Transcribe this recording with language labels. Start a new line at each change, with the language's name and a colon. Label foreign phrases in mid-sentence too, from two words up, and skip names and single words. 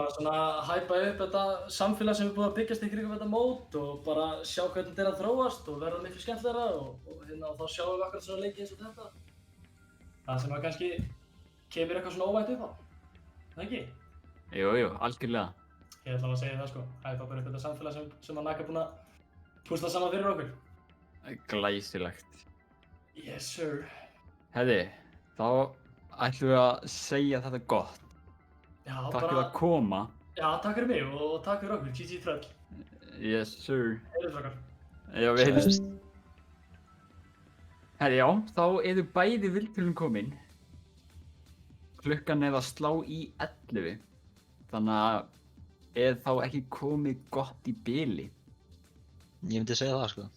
Icelandic: Bara svona hæpa upp þetta samfélag sem er búið að byggjast í kringum þetta mót og bara sjá hvernig þetta er að þróast og verða miklu skemmtilegra og þá sjáum við akkurat svona leiki eins og þetta. Það sem að kannski kemur eitthvað svona óvænt upp á, það ekki? Jú, algjörlega. Ég ætla að segja það sko, hæpa bara upp þetta samfélag sem að Naka er búinn að púsla saman fyrir okkur. Glæsilegt.
English: Yes sir.
Icelandic: Herri, þá ætlum við að segja þetta gott. Já, Takk fyrir að koma. Já, takk fyrir mig og takk fyrir okkur, GG Tröll.
English: Yes sir.
Icelandic: Heyrðum okkar. Já, við heyrðumst. Herri, já, þá eru bæði vilturinn komin. Klukkan er að slá í 11. Þannig að er þá ekki komið gott í bili. Ég myndi segja það, sko.